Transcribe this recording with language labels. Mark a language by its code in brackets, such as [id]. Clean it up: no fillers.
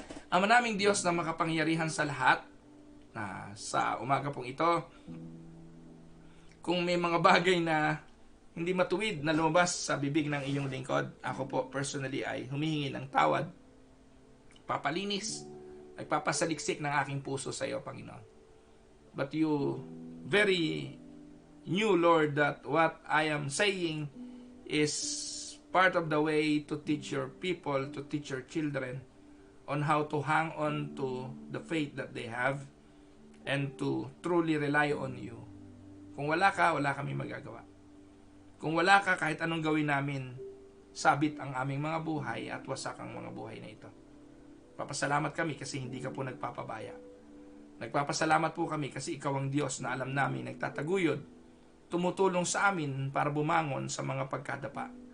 [tl] Ama naming Diyos na makapangyarihan sa lahat, na sa umaga pong ito, kung may mga bagay na hindi matuwid na lumabas sa bibig ng iyong lingkod, ako po personally ay humihingi ng tawad, papalinis, nagpapasaliksik ng aking puso sa iyo, Panginoon. [en] But you very knew, Lord, that what I am saying is part of the way to teach your people, to teach your children on how to hang on to the faith that they have and to truly rely on you. [tl] Kung wala ka, wala kami magagawa. Kung wala ka, kahit anong gawin namin, sabit ang aming mga buhay at wasak ang mga buhay na ito. Papasalamat kami kasi hindi ka po nagpapabaya. Nagpapasalamat po kami kasi ikaw ang Diyos na alam namin nagtataguyod, tumutulong sa amin para bumangon sa mga pagkadapa.